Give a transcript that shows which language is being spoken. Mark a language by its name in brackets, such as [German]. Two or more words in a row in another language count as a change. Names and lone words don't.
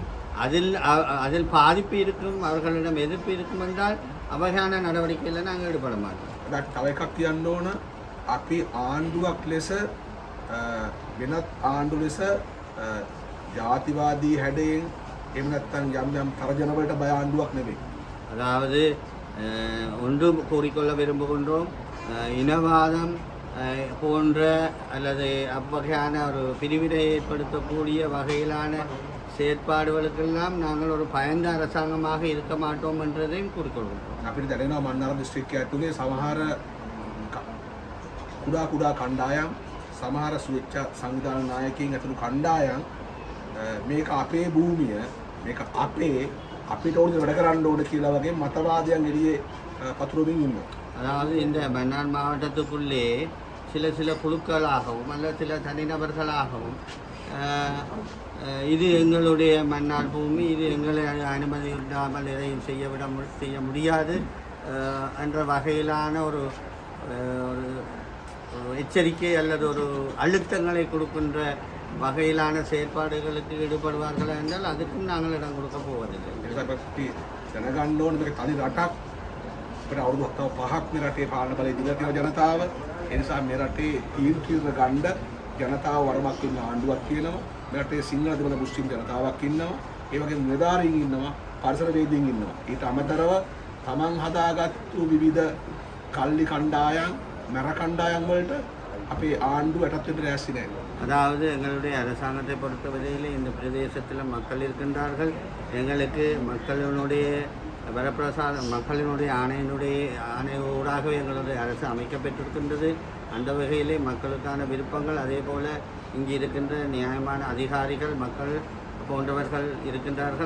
[Tamil] அதில் பாதிப்பு இருக்கும், அவர்களிடம் எதிர்ப்பு இருக்கும் என்றால் அவகையான நடவடிக்கையில் நாங்கள் ஈடுபட மாட்டோம். [Sinhala] තව එකක් කියන්න ඕන අපි ආණ්ඩුවක් ලෙස වෙනත් ආණ්ඩු ලෙස ජාතිවාදී හැඩයෙන් එහෙම නැත්නම් යම් තරජන වලට බය ආණ්ඩුවක් නෙවෙයි. [Tamil] அதாவது ஒன்று கூறிக்கொள்ள விரும்புகின்றோம், இனவாதம் போன்ற அல்லது அவ்வகையான ஒரு பிரிவினை ஏற்படுத்தக்கூடிய வகையிலான செயற்பாடுகளுக்கெல்லாம் நாங்கள் ஒரு பயந்த அரசாங்கமாக இருக்க மாட்டோம் என்றதையும் கூறிக்கொள்கிறோம். [Sinhala] අපිට දැනෙනවා මන්නාරම් දිස්ත්‍රික්කයේ ඇතුලේ සමහර කුඩා කණ්ඩායම්, සමහර ස්වේච්ඡා සංවිධාන නායකයින් ඇතුළු කණ්ඩායම් මේක අපේ භූමිය, මේක අපිට ඕන වැඩ කරන්න ඕන කියලා වගේ මතවාදයන් එළියේ පතුරවමින් ඉන්නවා. [Tamil] அதாவது இந்த மன்னார் மாவட்டத்துக்குள்ளே சில குழுக்களாகவும் அல்லது சில தனிநபர்களாகவும் இது எங்களுடைய மன்னார் பூமி, இது எங்களை அனுமதி இல்லாமல் எதையும் செய்ய முடியாது என்ற வகையிலான ஒரு எச்சரிக்கை அல்லது ஒரு அழுத்தங்களை கொடுக்கின்ற வகையிலான செயற்பாடுகளுக்கு ஈடுபடுவார்கள் என்றால் அதுக்கும் நாங்கள் இடம் கொடுக்க போவதில்லை. [Sinhala] දැනගන්න ඕනේ මේක තනි රටක්. අපිට අවුරුදු 5ක් මේ රටේ පාලන බලය දීලා තියෙන ජනතාව. ඒ නිසා මේ රටේ තීන්දුව ගන්න ජනතාව වරමක් ඉන්න ආණ්ඩුවක් තියෙනවා. මේ රටේ සිංහල දෙමළ මුස්ලිම් ජනතාවක් ඉන්නවා. ඒ වගේම නිලධාරීන් ඉන්නවා, පරිසරවේදීන් ඉන්නවා. ඊට අමතරව තමන් හදාගත්තු විවිධ කල්ලි කණ්ඩායම්, මර කණ්ඩායම් වලට අපේ ආණ්ඩුව යටත් වෙන්න ලෑස්ති නැහැ. [Tamil] அதாவது எங்களுடைய அரசாங்கத்தை பொறுத்தவரையில் இந்த பிரதேசத்தில் மக்கள் இருக்கின்றார்கள். எங்களுக்கு மக்களினுடைய வரப்பிரசாதம், மக்களினுடைய ஆணையோடாகவே எங்களுடைய அரசு அமைக்கப்பட்டிருக்கின்றது. அந்த வகையிலே மக்களுக்கான விருப்பங்கள், அதே போல் இங்கே இருக்கின்ற நியாயமான அதிகாரிகள், மக்கள் போன்றவர்கள் இருக்கின்றார்கள்.